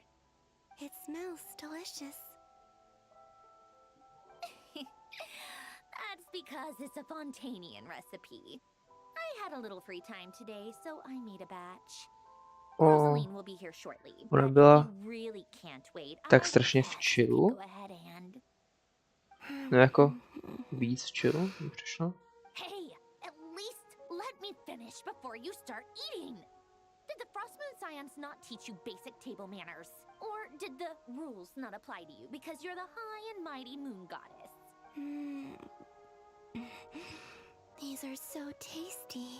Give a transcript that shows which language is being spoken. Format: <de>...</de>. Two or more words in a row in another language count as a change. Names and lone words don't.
<en>It smells delicious. That's because it's a Fontanian recipe. I had a little free time today, so I made a batch. Rosaline will be here shortly,</en> <cs>Ona</cs> <en>but if</en> <cs>byla</cs> <en>you really can't wait,</en> <cs>tak</cs> <en>I'd</en> <cs>strašně v</cs> <en>guess you could</en> <cs>chillu.</cs> <en>go ahead and...</en> <cs>No jako víc v chillu mi přišlo.</cs> <en>Hey, at least let me finish before you start eating. Did the Frost Moon Scions not teach you basic table manners? Or did the rules not apply to you because you're the high and mighty moon goddess? These are so tasty.</en>